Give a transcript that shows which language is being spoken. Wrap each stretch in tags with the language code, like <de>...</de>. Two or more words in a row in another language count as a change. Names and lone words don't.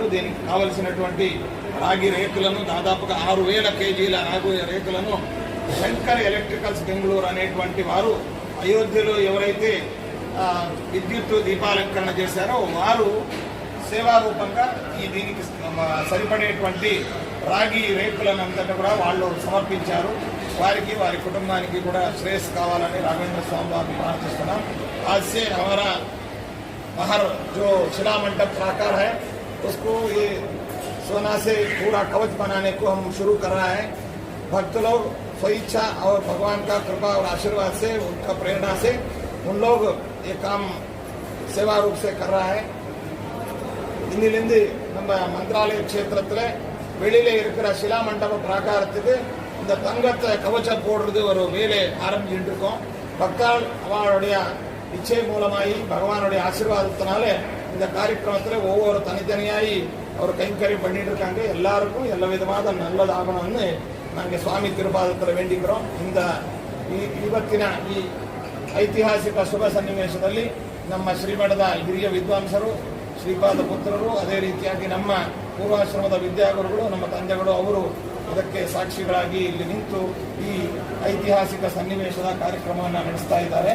<te>దీనికి కావలసినటువంటి రాగి రేకులను దాదాపుగా 6000 కేజీల రాగి రేకులను శంకర్ ఎలక్ట్రికల్స్ బెంగళూరు అనేటువంటి వారు అయోధ్యలో ఎవరైతే విద్యుత్ దీపాలంకరణ చేశారో వారు సేవారూపంగా ఈ దీనికి సరిపడేటువంటి రాగి రేకులను అంతటా కూడా వాళ్ళు సమర్పించారు. వారికి వారి కుటుంబానికి కూడా శ్రేయస్సు కావాలని రాఘవేంద్ర స్వామి వారిని ప్రార్థిస్తున్నాం.</te> <hi>आज से हमारा बाहर जो शिला मंडप प्राकार है उसको ये सोना से पूरा कवच बनाने को हम शुरू कर रहा है. भक्त लोग स्वेच्छा और भगवान का कृपा और आशीर्वाद से उनका प्रेरणा से उन लोग ये काम सेवा रूप से कर रहा है.</hi> <ta>இன்னிலிருந்து நம்ம மந்திராலய க்ஷேத்திரத்தில் வெளியில இருக்கிற சிலா மண்டப பிராகாரத்துக்கு இந்த தங்கத்தை கவச்சம் போடுறது ஒரு வேலை ஆரம்பிச்சுட்டு இருக்கோம். பக்தாள் அவளுடைய இச்சை மூலமாகி பகவானுடைய ஆசீர்வாதத்தினால இந்த காரியக்கிரமத்தில் ஒவ்வொரு தனித்தனியாகி அவர் கைங்கரியம் பண்ணிட்டு இருக்காங்க. எல்லாருக்கும் எல்லா விதமான நல்லதாகணும்னு நாங்கள் சுவாமி திருபாதத்தில் வேண்டிக்கிறோம்.</ta> <kn>இந்த ಇವತ್ತಿನ ಈ ಐತಿಹಾಸಿಕ ಶುಭ ಸನ್ನಿವೇಶದಲ್ಲಿ ನಮ್ಮ ಶ್ರೀಮಠದ ಹಿರಿಯ ವಿದ್ವಾಂಸರು ಶ್ರೀಪಾದ ಪುತ್ರರು ಅದೇ ರೀತಿಯಾಗಿ ನಮ್ಮ ಪೂರ್ವಾಶ್ರಮದ ವಿದ್ಯಾಗುರುಗಳು ನಮ್ಮ ತಂದೆಗಳು ಅವರು ಇದಕ್ಕೆ ಸಾಕ್ಷಿಗಳಾಗಿ ಇಲ್ಲಿ ನಿಂತು ಈ ಐತಿಹಾಸಿಕ ಸನ್ನಿವೇಶದ ಕಾರ್ಯಕ್ರಮವನ್ನು ನಡೆಸ್ತಾ ಇದ್ದಾರೆ.</kn>